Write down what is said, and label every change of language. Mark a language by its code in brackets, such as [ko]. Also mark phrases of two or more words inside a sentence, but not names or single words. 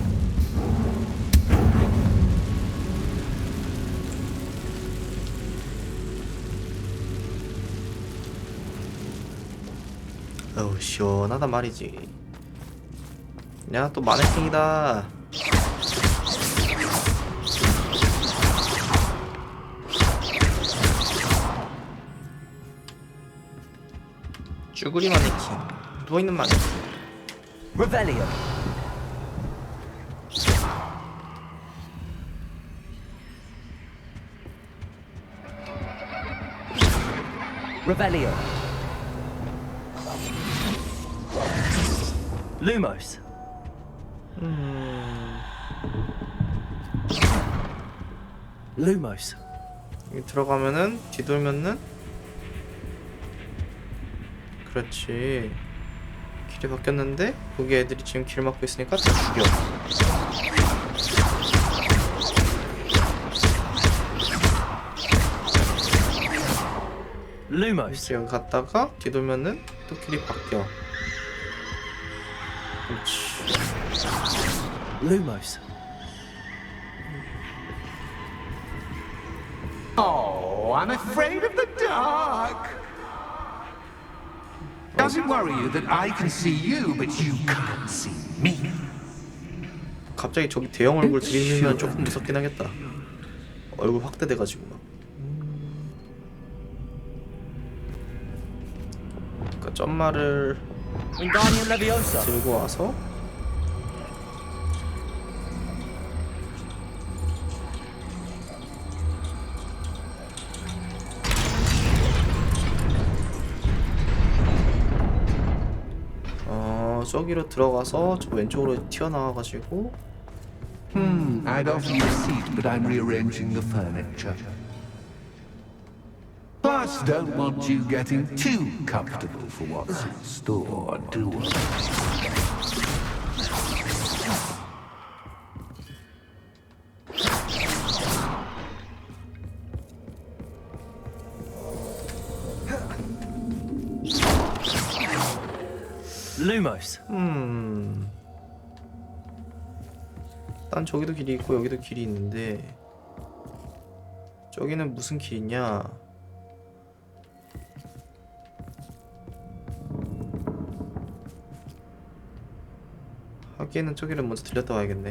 [ko] 어우 시원하단 말이지. 야 또 마네킹이다. 쭈구리 마네킹. 누워있는 마네킹. Revelio! Revelio! Lumos! Lumos. 여기 들어가면은 뒤돌면은 그렇지. 길이 바뀌었는데 여기 애들이 지금 길 막고 있으니까 다 죽여. Lumos. 그래서 여기 갔다가 뒤돌면은 또 길이 바뀌어. 그렇지. Lumos. [en] Oh, I'm afraid of the dark. Does it worry you that I can see you, but you can't see me? [ko] 갑자기 저기 대형 얼굴 들이밀면 조금 무섭긴 하겠다. 얼굴 확대돼가지고 막. 그러니까 점마를 Wingardium Leviosa. 들고 와서 저기로 들어가서 저 왼쪽으로 튀어나와가지고 [en] I'd offer you a seat, but I'm rearranging the furniture. Plus, don't want you getting too comfortable for what's in store, do I? [ko] Lumos. 난 저기도 길이 있고 여기도 길이 있는데 저기는 무슨 길이냐? 하기에는 저기를 먼저 들렸다 와야겠네.